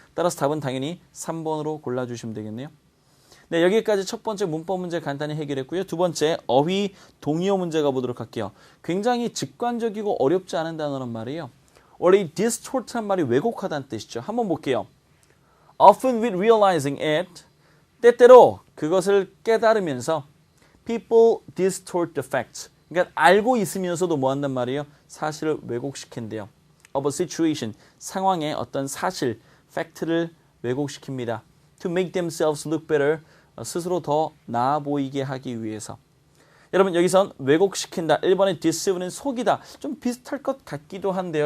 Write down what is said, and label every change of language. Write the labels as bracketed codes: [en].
[ko] 따라서 답은 당연히 3번으로 골라주시면 되겠네요. 네, 여기까지 첫 번째 문법 문제 간단히 해결했고요. 두 번째 어휘 동의어 문제 가보도록 할게요. 굉장히 직관적이고 어렵지 않은 단어란 말이에요. 원래 이 distort한 말이 왜곡하다는 뜻이죠. 한번 볼게요. [en] Often with realizing it, [ko] 때때로 그것을 깨달으면서 [en] people distort the facts. [ko] 그러니까 알고 있으면서도 뭐 한단 말이에요? 사실을 왜곡시킨대요. [en] of a situation, [ko] 상황의 어떤 사실, 팩트를 왜곡시킵니다. [en] To make themselves look better, [ko] 스스로 더 나아 보이게 하기 위해서. 여러분 여기선 왜곡시킨다. 1번의 deceive는 속이다. 좀 비슷할 것 같기도 한데요.